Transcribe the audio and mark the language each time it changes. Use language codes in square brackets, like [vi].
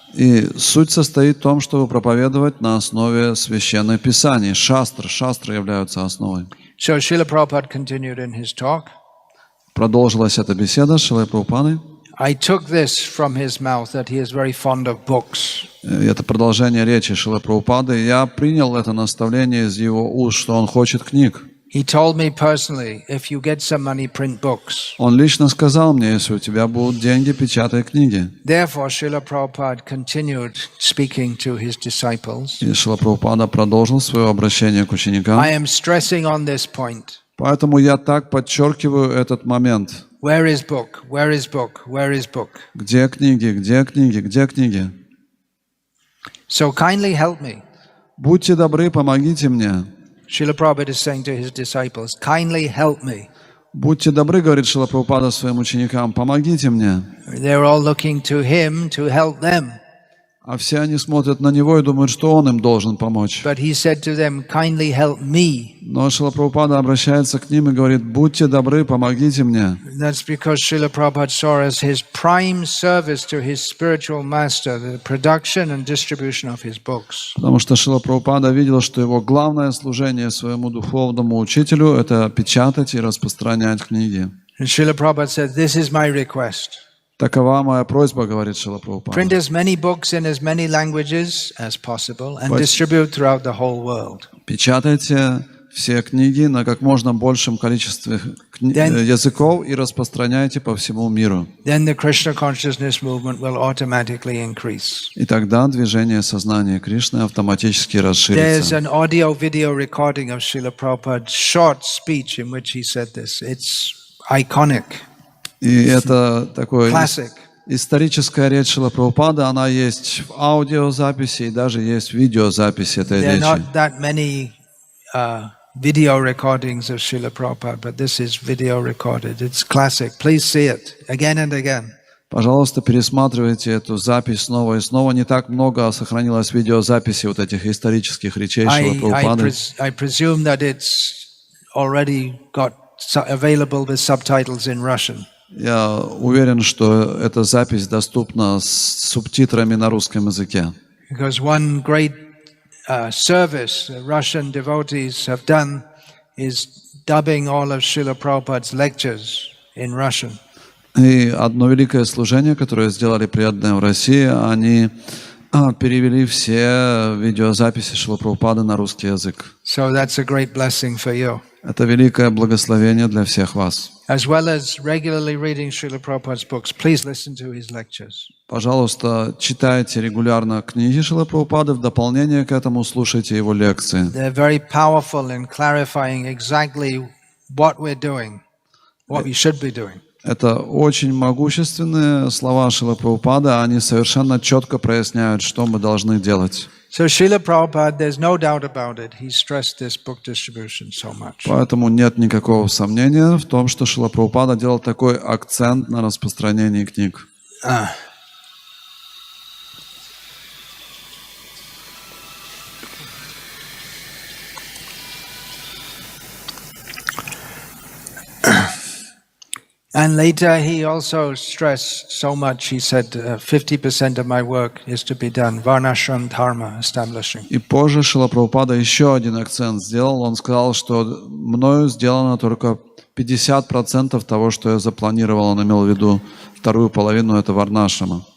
[ru] И суть состоит в том, чтобы проповедовать на основе священных писаний. Шастры являются основой. [en] So Srila Prabhupada continued in his talk. [ru] Продолжилась эта беседа с Шрилой Прабхупадой. [en] I took this from his mouth that he is very fond of books. [ru] Это продолжение речи Шрилы Прабхупады. Я принял это наставление из его уст, что он хочет книг. [en] He told me personally, if you get some money, print books. [ru] Он лично сказал мне, если у тебя будут деньги, печатай книги. [en] Therefore, Srila Prabhupada continued speaking to his disciples. [ru] И Шрила Прабхупада продолжил свое обращение к ученикам. [en] I am stressing on this point. [ru] Поэтому я так подчеркиваю этот момент. [en] Where is book? Where is book? Where is book? [ru] Где книги? Где книги? Где книги? [en] So kindly help me. [ru] Будьте добры, помогите мне. [en] Srila Prabhupada is saying to his disciples, kindly help me. [ru] Будьте добры, говорит Шрила Прабхупада своим ученикам, помогите мне. [en] They're all looking to him to help them. [ru] А все они смотрят на него и думают, что он им должен помочь. [en] But he said to them, kindly help me. [ru] Но Шрила Прабхупада обращается к ним и говорит, будьте добры, помогите мне. [en] That's because Srila Prabhupada saw as his prime service to his spiritual master the production and distribution of his books. [ru] Потому что Шрила Прабхупада видел, что его главное служение своему духовному учителю – это печатать и распространять книги. [en] And Srila Prabhupada said, this is my request. [ru] Такова моя просьба, говорит Шрила Прабхупада. [en] Print as many books in as many languages as possible and distribute throughout the whole world. [ru] Печатайте все книги на как можно большем количестве языков и распространяйте по всему миру. [en] Then the Krishna consciousness movement will automatically increase. [ru] И тогда движение сознания Кришны автоматически [en] There's [ru] расширится. [en] an audio-video recording of Srila Prabhupada's short speech in which he said this. It's iconic, [ru] И это такое [en] classic. [ru] историческая речь Шрилы Прабхупады, она есть в аудиозаписи и даже есть в видеозаписи этой [en] There are [ru] речи. [en] not that many video recordings of Srila Prabhupada, but this is video recorded. It's classic. Please see it again and again. [ru] Пожалуйста, пересматривайте эту запись снова и снова. Не так много сохранилось видеозаписи вот этих исторических речей Шрилы Прабхупады. [en] I presume that it's already got available with subtitles in Russian. [ru] Я уверен, что эта запись доступна с субтитрами на русском языке. [en] Because one great service the Russian devotees have done is dubbing all of Srila Prabhupada's lectures in Russian. [ru] И одно великое служение, которое сделали преданные в России, они перевели все видеозаписи Шрилы Прабхупады на русский язык. [en] So that's a great blessing for you. [ru] Это великое благословение для всех вас. [en] As well as regularly reading Srila Prabhupada's books, please listen to his lectures. [ru] Пожалуйста, читайте регулярно книги Шрилы Прабхупады, в дополнение к этому слушайте его лекции. [en] They're very powerful in clarifying exactly what we're doing, what we should be doing. [ru] Это очень могущественные слова Шрилы Прабхупады, они совершенно четко проясняют, что мы должны делать. [en] So Srila Prabhupada, there's no doubt about it, he stressed this book distribution so much. [ru] Поэтому нет никакого сомнения в том, что Шрила Прабхупада делал такой акцент на распространении книг. [en] And later he also stressed so much, he said 50% of my work is to be done, varnashram dharma establishing. [ru] И позже Шрила Прабхупада еще один акцент сделал. Он сказал, что мною сделано только 50% того, что я запланировал. Он имел в виду вторую половину, это варнашрама.